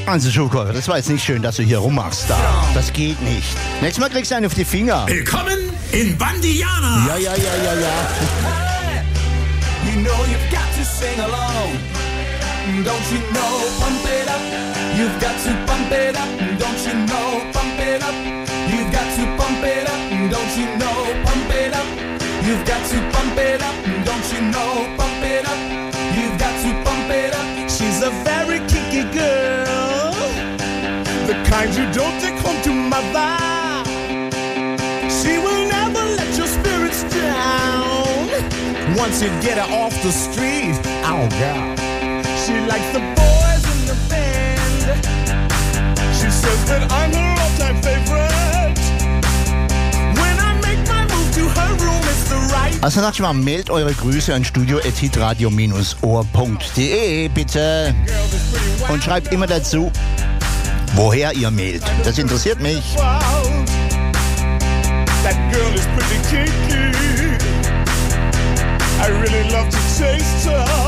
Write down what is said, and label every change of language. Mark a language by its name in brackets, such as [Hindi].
[German] Schuhkäufer, das war jetzt nicht schön, dass du hier rummachst. Da. Das geht nicht. Nächstes Mal kriegst du einen auf die Finger. Willkommen in Bandiana! Ja. [English] Hey, you know you've got to sing along. Don't you know, pump it up. You've got to pump it up. Don't you know, pump it up. You've got to pump it up. Don't you know, pump it up. You've got to pump it up. Don't you know, pump it up. You've got to pump it up. She's a very kinky girl. The kind you don't take home to mother. She will never let your spirits down. Once you get her off the street, oh girl, she likes the boys in the band. She says that I'm her all-time favorite. When I make my move to her room, it's the right. [German] Also sag ich mal, meldet eure Grüße an studio@hitradio-ohr.de bitte und schreibt immer dazu, woher ihr mailt. Das interessiert mich. [English] That girl is pretty kinky. I really love to taste her.